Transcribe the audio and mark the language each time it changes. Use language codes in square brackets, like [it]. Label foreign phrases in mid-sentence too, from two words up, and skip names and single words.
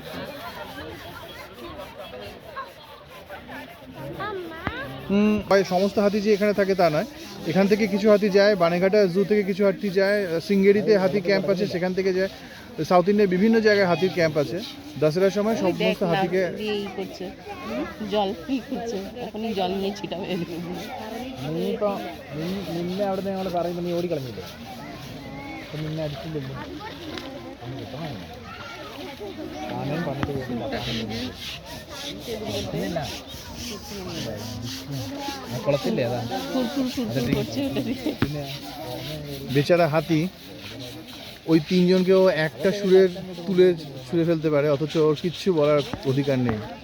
[bn] ভাই সমস্ত হাতি যে এখানে থাকে তা নয়, এখান থেকে কিছু হাতি যায় বানেঘাটা জু থেকে, কিছু হাতি যায় সিঙ্গেরিতে, হাতি ক্যাম্প আছে সেখান থেকে যায়। সাউথ ইন্ডিয়ার বিভিন্ন জায়গায় হাতির ক্যাম্প আছে। দশেরার সময় সমস্ত হাতিকে করছে, জল কি করছে, এখনই জল নিয়ে ছিটাবে। [ml] നിന്നെ അവിടെ ഞങ്ങൾ പറയുമ്പോൾ നീ ഓടിക്കളഞ്ഞില്ലേ? അപ്പം നിന്നെ അടിച്ചില്ലല്ലോ. ആനയും പറഞ്ഞിട്ട് പോയിട്ടില്ല. കുളത്തില്ലേ അതാ പിന്നെ [bn] বেচারা হাতি ওই তিনজনকেও একটা সুরের তুলে ছুঁড়ে ফেলতে পারে, অথচ ওর কিচ্ছু বলার অধিকার নেই।